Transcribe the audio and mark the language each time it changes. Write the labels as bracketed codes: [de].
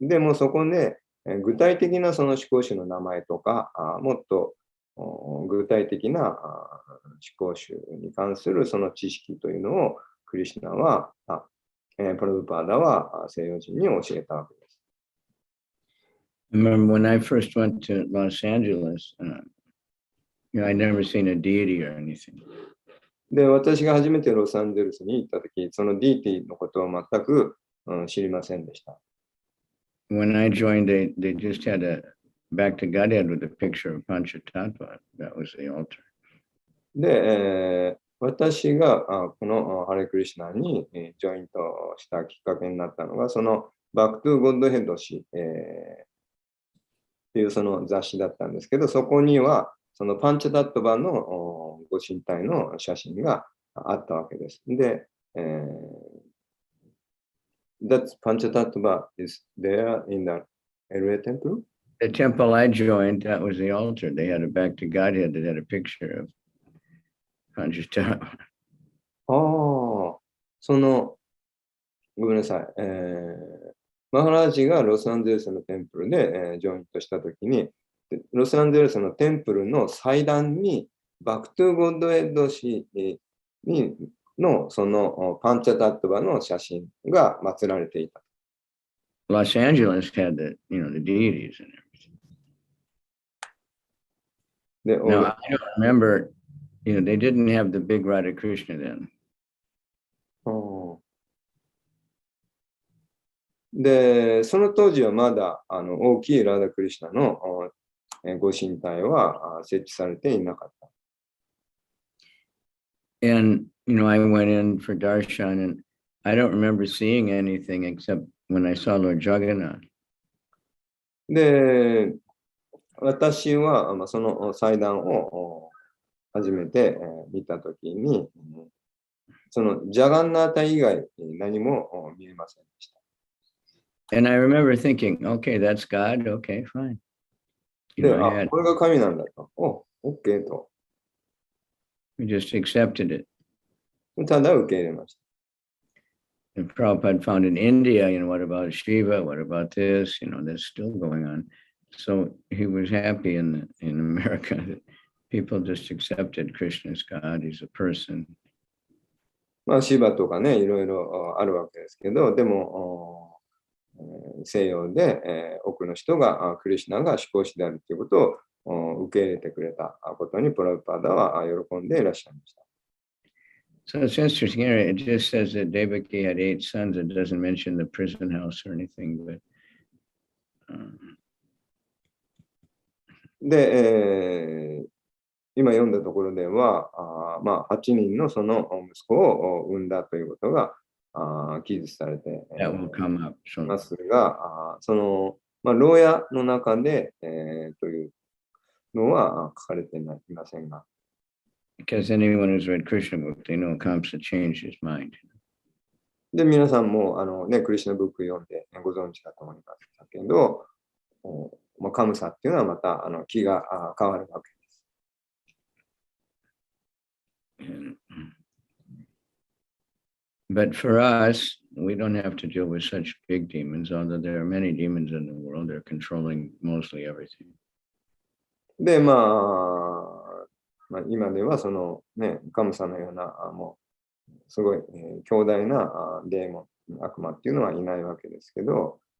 [ja] でもそこで具体的なその思考集の名前とか、もっと具体的な思考集に関するその知識というのをクリシュナは、プラブパーダは西洋人に教えたわけです。 [en] I remember when I first went to Los Angeles, I'd never seen a deity or anything. [ja] で、私が初めてロサンゼルスに行ったとき、そのディーティのことを全く知りませんでした。 [en] When I joined, they just had a back to Godhead with a picture of Panchatattva. That was the altar. [ja] で、私がこのハレクリシュナにジョイントしたきっかけになったのが、そのバックトゥゴッドヘッド氏ていうその雑誌だったんですけど、そこにはそのパンチャタットバのご神体の写真があったわけです。で、 [en] that Panchatattva is there in the LA temple? The temple I joined, that was the altar. They had a back to Godhead that had a picture of Panchatattva. [ja] ああ、その、ごめんなさい。マハラージがロサンゼルスのテンプルで、ジョイントしたときに、ロサンゼルスのテンプルの祭壇に、バクトゥゴッドエッド氏にのそのパンチャタットバの写真が祀られていた。 [en] Los Angeles had the, the deities in everything. [ja] で、 [en] Now, I don't remember, they didn't have the big Radha Krishna then. [ja] で、その当時はまだ大きいラダ・クリシュナのご神体は設置されていなかった。 [en] And, I went in for darshan and I don't remember seeing anything except when I saw Lord Jagannath. [ja] で、私はその祭壇を初めて見たときに、そのジャガンナータ以外何も見えませんでした。 [en] And I remember thinking, okay, that's God. Okay, fine. [ja] で、これが神なんだと。OK と。 [en] We just accepted it. [ja] ただ受け入れました。 [en] And Prabhupada found in India, what about Shiva? What about this? That's still going on. So he was happy in America that people just accepted Krishna as God. He's a person. [ja] まあ、シバとかね、いろいろあるわけですけど、でも、西洋で、多くの人がクリシュナが主講師であるということを受け入れてくれたことにプラブパダは喜んでいらっしゃいました。 [en] So it's interesting. It just says that Devaki had 8 sons. It doesn't mention the prison house or anything. But, [ja] で、今読んだところでは、8人のその息子を産んだということが記述されていますが、その、牢屋の中で、というのは書かれていませんが。 [en] Because anyone who's read Krishna book, they know Kamsa changed his mind. [ja] で、皆さんもクリシュナブック読んでご存知だと思いますけど、カムサっていうのはまた気が変わるわけです。 [en] But for us, we don't have to deal with such big demons, although there are many demons in the world. They're controlling mostly everything. [ja] で、今ではそのね、カムサのようなもうすごい、強大なデーモン、悪魔っていうのはいないわけですけど。